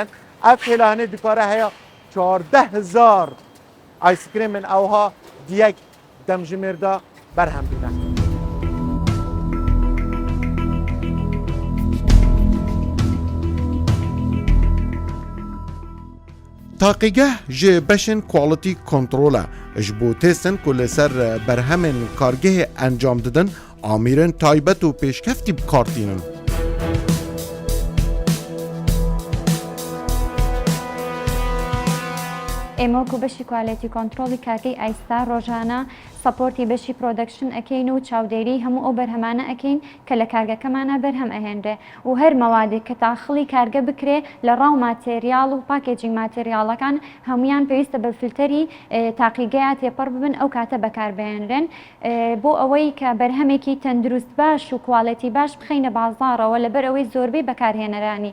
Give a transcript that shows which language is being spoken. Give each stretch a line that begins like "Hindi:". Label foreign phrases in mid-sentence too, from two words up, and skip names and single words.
Kurdish: Ev hêlehanê dikare heya 14000 aysikrêmên ewha di yek demjimêr de berhem bîne. Taqîgeh ji beşên
English: quality control
Kurdish: e ji bo têstin ku li ser berhemên kargehê encam didin amîrên taybet û pêşkeftî bikartînin.
Central Kurdish: ئێمە وەکو بەشی
English: quality control
Central Kurdish: کارگەی ئایستا ڕۆژانە سەپۆرتی بەشی پرۆدەکشن ئەەکەین و چاودێری هەموو ئەو بەرهەمانە ئەەکەین کە لە کارگەکەمانە بەرهەم ئەهێنرێ و هەر مەوادێک کە تاخڵی کارگە بکرێ لە
English: raw material
Central Kurdish: و
English: packaging materials
Central Kurdish: هەمویان پێویستە بە فیلتەری تاقیگەیە تێپەڕ ببن ئەو کاتە بەکاربهێنرێن بۆ ئەوەی کە بەرهەمێکی تەندروست باش و کوالەتی باش بخەینە بازاڕەوە لەبەر ئەوەی زۆربەی بەکارهێنەرانی